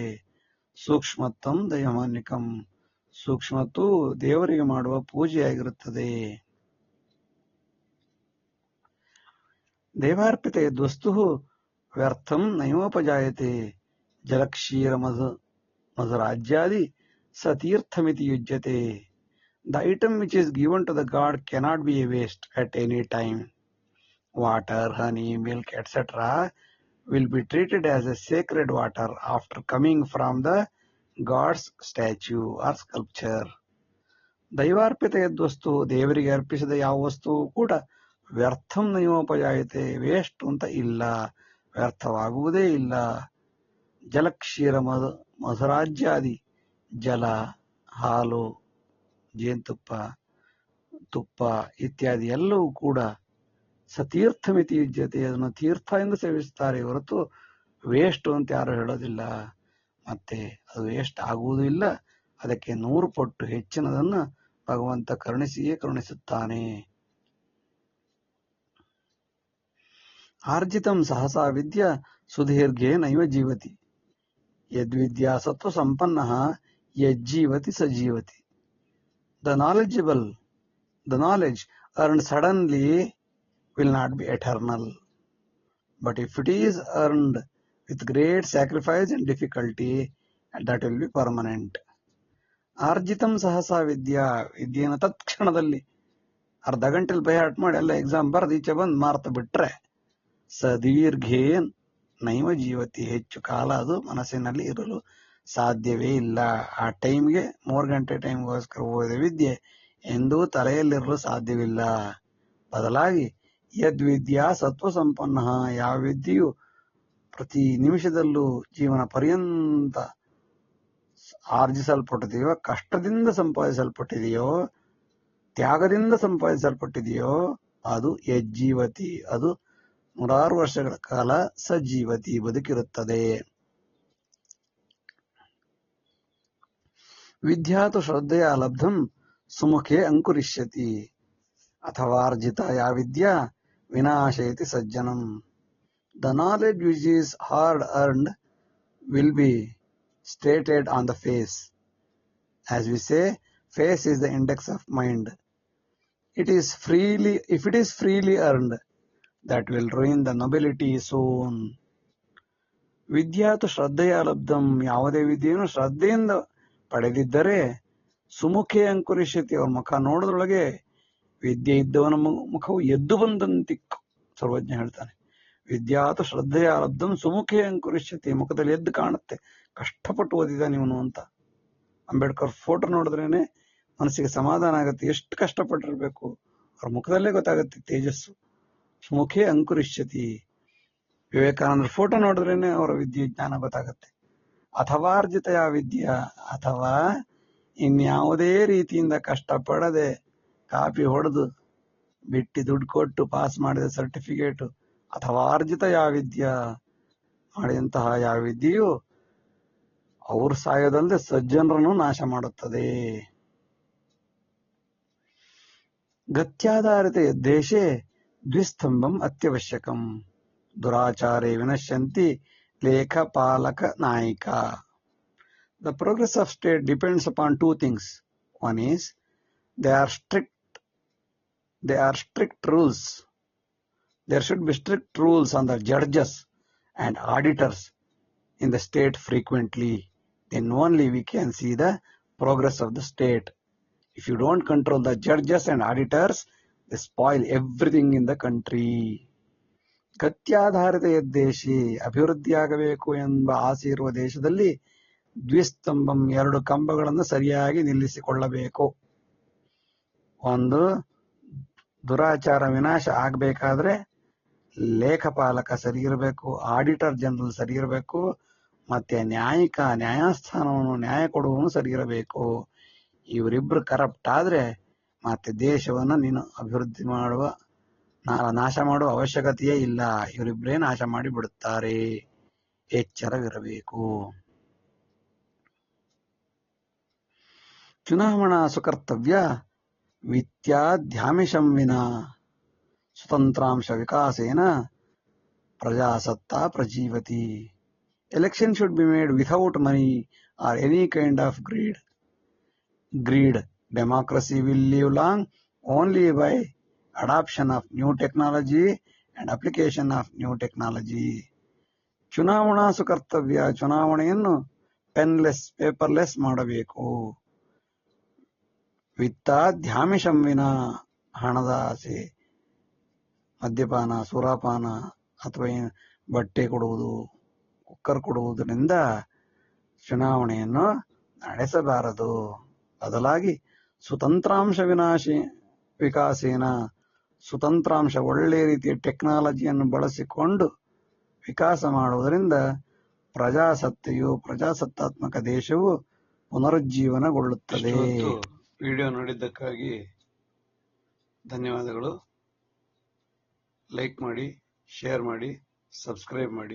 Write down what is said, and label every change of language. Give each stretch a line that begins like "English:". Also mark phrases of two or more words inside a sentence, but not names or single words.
Sanskrit: ಸೂಕ್ಷ್ಮತ್ವಂ ದೈವಮಾನ್ಯಕಂ,
Kannada: ಸೂಕ್ಷ್ಮತ್ತು ದೇವರಿಗೆ ಮಾಡುವ ಪೂಜೆಯಾಗಿರುತ್ತದೆ.
Sanskrit: ದೇವಾರ್ಪಿತ ಯದ್ವಸ್ತು ವ್ಯರ್ಥಂ ನೈವೋಪಜಾಯತೆ, ಜಲಕ್ಷೀರ ಮಧುರಾಜ್ಯಾದಿ ಸತೀರ್ಥಮಿತಿ ಯುಜ್ಯತೆ.
English: The item which is given to the god cannot be a waste at any time. Water, honey, milk, etc. will be treated as a sacred water after coming from the god's statue or sculpture.
Sanskrit: ದೈವಾರ್ಪಿತ ಯದ್ವಸ್ತು,
Kannada: ದೇವರಿಗೆ ಅರ್ಪಿಸಿದ ಯಾವ ವಸ್ತುವು ಕೂಡ
Sanskrit: ವ್ಯರ್ಥಂ ನೈವೋಪಜಾಯತೆ,
Kannada: ವೇಸ್ಟ್ ಅಂತ ಇಲ್ಲ, ವ್ಯರ್ಥವಾಗುವುದೇ ಇಲ್ಲ.
Sanskrit: ಜಲಕ್ಷೀರ ಮಧುರಾಜ್ಯಾದಿ,
Kannada: ಜಲ, ಹಾಲು, ಜೇನುತುಪ್ಪ, ತುಪ್ಪ ಇತ್ಯಾದಿ ಎಲ್ಲವೂ ಕೂಡ
Sanskrit: ಸತೀರ್ಥಮಿತಿ ಯುಜ್ಯತೆ,
Kannada: ಅದನ್ನು ತೀರ್ಥ ಎಂದು ಸೇವಿಸುತ್ತಾರೆ ಹೊರತು ವೇಸ್ಟ್ ಅಂತ ಯಾರು ಹೇಳೋದಿಲ್ಲ. ಮತ್ತೆ ಅದು ವೇಸ್ಟ್ ಆಗುವುದೂ ಇಲ್ಲ, ಅದಕ್ಕೆ 100 ಪಟ್ಟು ಹೆಚ್ಚಿನದನ್ನು ಭಗವಂತ ಕರುಣಿಸಿಯೇ ಕರುಣಿಸುತ್ತಾನೆ.
Sanskrit: ಆರ್ಜಿತಂ ಸಹಸಾ ವಿದ್ಯಾ ಸುದೀರ್ಘೇ ನೈವ ಜೀವತಿ, ಯದ್ವಿದ್ಯಾ ಸತ್ವ ಸಂಪನ್ನಃ ಯಜ್ಜೀವತಿ ಸಜೀವತಿ.
English: The knowledge earned suddenly will not be eternal, but if it is earned with great sacrifice and difficulty, that will be permanent.
Sanskrit: ಆರ್ಜಿತಂ ಸಹಸಾ ವಿದ್ಯಾ,
Kannada: ವಿದ್ಯೆಯನ್ನು ತತ್ಕ್ಷಣದಲ್ಲಿ ಅರ್ಧ ಗಂಟೆಲಿ ಬೈಹಾಟ್ ಮಾಡಿ ಎಲ್ಲ ಎಕ್ಸಾಮ್ ಬರೆದು ಈಚೆ ಬಂದು ಮಾರ್ತ ಬಿಟ್ರೆ
Sanskrit: ಸದೀರ್ಘೇ ನೈವ ಜೀವತಿ,
Kannada: ಹೆಚ್ಚು ಕಾಲ ಅದು ಮನಸ್ಸಿನಲ್ಲಿ ಇರಲು ಸಾಧ್ಯವೇ ಇಲ್ಲ. ಆ ಟೈಮ್ಗೆ 3 ಗಂಟೆ ಟೈಮ್ಗೋಸ್ಕರ ಓದಿದ ವಿದ್ಯೆ ಎಂದೂ ತಲೆಯಲ್ಲಿರಲು ಸಾಧ್ಯವಿಲ್ಲ. ಬದಲಾಗಿ
Sanskrit: ಯದ್ವಿದ್ಯಾ ಸತ್ವ ಸಂಪನ್ನ,
Kannada: ಯಾವ ವಿದ್ಯೆಯು ಪ್ರತಿ ನಿಮಿಷದಲ್ಲೂ ಜೀವನ ಪರ್ಯಂತ ಆರ್ಜಿಸಲ್ಪಟ್ಟಿದೆಯೋ, ಕಷ್ಟದಿಂದ ಸಂಪಾದಿಸಲ್ಪಟ್ಟಿದೆಯೋ, ತ್ಯಾಗದಿಂದ ಸಂಪಾದಿಸಲ್ಪಟ್ಟಿದೆಯೋ ಅದು ಯಜ್ಜೀವತಿ, ಅದು 100 ವರ್ಷಗಳ ಕಾಲ ಸಜೀವತಿ, ಬದುಕಿರುತ್ತದೆ.
Sanskrit: ವಿದ್ಯಾತು ಶ್ರದ್ಧೆಯ ಲಬ್ಧಂ ಸುಮುಖೇ ಅಂಕುರಿಷ್ಯತಿ, ಅಥವಾರ್ಜಿತ ಯಾ ವಿದ್ಯಾ ವಿನಾಶಯತಿ ಸಜ್ಜನಂ.
English: The knowledge which is hard earned will be stated on the face. As we say, face is the index of mind. If it is freely earned, that will ruin the nobility soon.
Sanskrit: ವಿದ್ಯಾತು ಶ್ರದ್ಧೆಯ ಲಬ್ಧಂ,
Kannada: ಯಾವುದೇ ವಿದ್ಯೆಯನ್ನು ಶ್ರದ್ಧೆಯಿಂದ ಪಡೆದಿದ್ದರೆ
Sanskrit: ಸುಮುಖೇ ಅಂಕುರಿಷ್ಯತಿ,
Kannada: ಅವರ ಮುಖ ನೋಡೋದ್ರೊಳಗೆ ವಿದ್ಯೆ ಇದ್ದವನ ಮುಖವು ಎದ್ದು ಬಂದಂತಿಕ್ಕು. ಸರ್ವಜ್ಞ ಹೇಳ್ತಾನೆ,
Sanskrit: ವಿದ್ಯಾತು ಶ್ರದ್ಧೆಯ ಲಬ್ಧಂ ಸುಮುಖೇ ಅಂಕುರಿಷ್ಯತಿ,
Kannada: ಮುಖದಲ್ಲಿ ಎದ್ದು ಕಾಣುತ್ತೆ ಕಷ್ಟಪಟ್ಟು ಓದಿದ ಇವನು ಅಂತ. ಅಂಬೇಡ್ಕರ್ ಫೋಟೋ ನೋಡಿದ್ರೇನೆ ಮನಸ್ಸಿಗೆ ಸಮಾಧಾನ ಆಗುತ್ತೆ, ಎಷ್ಟು ಕಷ್ಟಪಟ್ಟಿರ್ಬೇಕು, ಅವ್ರ ಮುಖದಲ್ಲೇ ಗೊತ್ತಾಗುತ್ತೆ ತೇಜಸ್ಸು.
Sanskrit: ಸುಮುಖೇ ಅಂಕುರಿಷ್ಯತಿ.
Kannada: ವಿವೇಕಾನಂದರ ಫೋಟೋ ನೋಡಿದ್ರೇನೆ ಅವರ ವಿದ್ಯೆ ಜ್ಞಾನ ಗೊತ್ತಾಗತ್ತೆ.
Sanskrit: ಅಥವಾರ್ಜಿತ ವಿದ್ಯಾ,
Kannada: ಅಥವಾ ಇನ್ಯಾವುದೇ ರೀತಿಯಿಂದ ಕಷ್ಟಪಡದೆ ಕಾಪಿ ಹೊಡೆದು ಬಿಟ್ಟು ದುಡ್ಡು ಕೊಟ್ಟು ಪಾಸ್ ಮಾಡಿದ ಸರ್ಟಿಫಿಕೇಟ್, ಅಥವಾ ಅರ್ಜಿತ ಯಾವ ವಿದ್ಯಾ, ಮಾಡಿದಂತಹ ಯಾವ ವಿದ್ಯೆಯು ಅವ್ರು ಸಾಯೋದಲ್ಲದೆ ಸಜ್ಜನರನ್ನು ನಾಶ ಮಾಡುತ್ತದೆ.
Sanskrit: ಗತ್ಯಾಧಾರಿತ ದೇಶೇ ದ್ವಿಸ್ತಂಭಂ ಅತ್ಯವಶ್ಯಕಂ, ದುರಾಚಾರೇ ವಿನಶ್ಯಂತಿ ಲೇಖಪಾಲಕ ನಾಯಿಕ.
English: The progress of state depends upon 2 things. One is they are strict rules. There should be strict rules on the judges and auditors in the state frequently. Then only we can see the progress of the state. If you don't control the judges and auditors, they spoil everything in the country.
Sanskrit: ಗತ್ಯಾಧಾರಿತ ದೇಶಿ,
Kannada: ಅಭಿವೃದ್ಧಿಯಾಗಬೇಕು ಎಂಬ ಆಸೆ ಇರುವ ದೇಶದಲ್ಲಿ ದ್ವಿಸ್ತಂಭಂ, 2 ಕಂಬಗಳನ್ನು ಸರಿಯಾಗಿ ನಿಲ್ಲಿಸಿಕೊಳ್ಳಬೇಕು. ಒಂದು, ದುರಾಚಾರ ವಿನಾಶ ಆಗಬೇಕಾದ್ರೆ ಲೇಖಪಾಲಕ ಸರಿ ಇರಬೇಕು,
English: auditor general
Kannada: ಸರಿ ಇರಬೇಕು, ಮತ್ತೆ ನ್ಯಾಯಿಕ ನ್ಯಾಯಸ್ಥಾನವನ್ನು ನ್ಯಾಯ ಕೊಡುವವನು ಸರಿ ಇರಬೇಕು. ಇವರಿಬ್ರು ಕರಪ್ಟ್ ಆದ್ರೆ ಮತ್ತೆ ದೇಶವನ್ನ ನೀನು ಅಭಿವೃದ್ಧಿ ಮಾಡುವ ನಾಶ ಮಾಡುವ ಅವಶ್ಯಕತೆಯೇ ಇಲ್ಲ. ಇವರಿಬ್ಬರೇ ನಾಶ ಮಾಡಿ ಬಿಡುತ್ತಾರೆ. ಎಚ್ಚರವಿರಬೇಕು.
Sanskrit: ಚುನಾವಣಾ ಸುಕರ್ತವ್ಯ ವಿತ್ಯಾಧ್ಯಾಮಿಷಂ ವಿನಾ ಸ್ವತಂತ್ರಾಂಶ ವಿಕಾಸೇನ ಪ್ರಜಾಸತ್ತಾ ಪ್ರಜೀವತಿ.
English: Election should be made without money or any kind of greed. Democracy will live long only by adoption of new technology and application of new technology.
Sanskrit: ಚುನಾವಣಾ ಸುಕರ್ತವ್ಯ,
Kannada: ಚುನಾವಣೆಯನ್ನು
English: penless paperless
Kannada: ಮಾಡಬೇಕು.
Sanskrit: ವಿತ್ತಾಧ್ಯಾಮಿಷಂ ವಿನಾ,
Kannada: ಹಣದ ಆಸೆ, ಮದ್ಯಪಾನ, ಸುರಾಪಾನ ಅಥವಾ ಬಟ್ಟೆ ಕೊಡುವುದು, ಕುಕ್ಕರ್ ಕೊಡುವುದರಿಂದ ಚುನಾವಣೆಯನ್ನು ನಡೆಸಬಾರದು. ಬದಲಾಗಿ
Sanskrit: ಸ್ವತಂತ್ರಾಂಶ ವಿಕಾಸೇನ,
Kannada: ಸ್ವತಂತ್ರಾಂಶ ಒಳ್ಳೆಯ ರೀತಿಯ ಟೆಕ್ನಾಲಜಿಯನ್ನು ಬಳಸಿಕೊಂಡು ವಿಕಾಸ ಮಾಡುವುದರಿಂದ ಪ್ರಜಾಸತ್ತಾತ್ಮಕ ದೇಶವು ಪುನರುಜ್ಜೀವನಗೊಳ್ಳುತ್ತದೆ. ವಿಡಿಯೋ ನೋಡಿದ್ದಕ್ಕಾಗಿ ಧನ್ಯವಾದಗಳು. ಲೈಕ್ ಮಾಡಿ, ಶೇರ್ ಮಾಡಿ, ಸಬ್ಸ್ಕ್ರೈಬ್ ಮಾಡಿ.